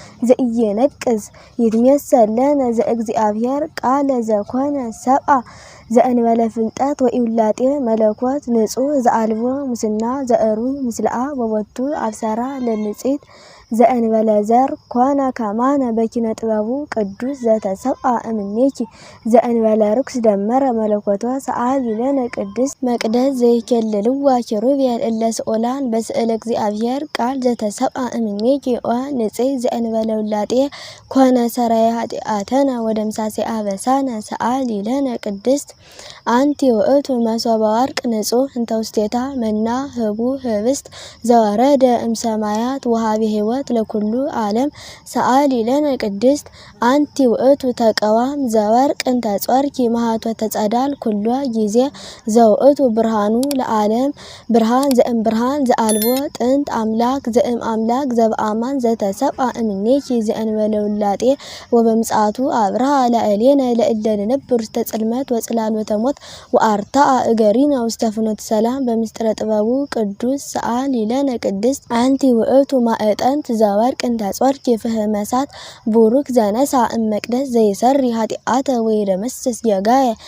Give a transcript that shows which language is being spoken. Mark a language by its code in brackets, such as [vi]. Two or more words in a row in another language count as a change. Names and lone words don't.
[gez] ዘኢየነቅዝ ይትሜሰል ለነ ዘእግዚአብሔር ቃለ ዘኮነ ሰብአ ዘእንበለ ፍልጠት ወኢውላጤ መለኮት ንጹሕ ዘአልቦ ሙስና ዘእሩይ ምስልአ ወቦቱ አብሰራ ለንጽሕት ዘእንበለ ዘር ኮነ ከማነ በኪነ ጥበቡ ቅዱስ ዘተሰብአ እምኔኪ ዘእንበለ ርኩስ ደመረ መለኮቶ ሰአሊ ለነ ቅድስት መቅደስ ዘይኬልልዋ ኪሩቤል እለ ስኦላን በስእለ እግዚአብሔር ቃል ዘተሰብአ እምኔኪ ኦ ንጽሕት ዘእንበለ ውላጤ ኮነ ሰራየ ኃጢአተነ ወደምሳሴ አበሳነ ሰአሊ ለነ ቅድስት አንቲ ውእቱ መሶበ ወርቅ ንጹሕ እንተ ውስቴታ መና ህቡ ህብስት ዘወረደ እምሰማያት ወሃቤ ሕይወት ለኩሉ ዓለም ሰአሊ ለነ ቅድስት አንቲ ውእቱ ተቀዋም ዘወርቅ እንተ ጾርኪ ማኅቶተ ጸዳል ኩሎ ጊዜ ዘውእቱ ብርሃኑ ለዓለም ብርሃን ዘእም ብርሃን ዘአልቦ ጥንት አምላክ ዘእም አምላክ ዘበአማን ዘተሰብአ እምኔኪ ዘእንበለ ውላጤ ወበምጽአቱ አብርሃ ለእሌነ ለእለ ንነብር ውስተ ጽልመት ወጽላሎተ ሞት ወአርታአ እገሪነ ውስተ ፍኖተ ሰላም በምስጢረ ጥበቡ ቅዱስ ሰአሊ ለነ ቅድስት አንቲ ውእቱ ማዕጠንት ዘወርቅ እንተ ጾርኪ ፍህመ እሳት ቡሩክ ዘነሳ እመቅደስ ዘይሰሪ ኃጢአተ ወይደመስስ የጋየ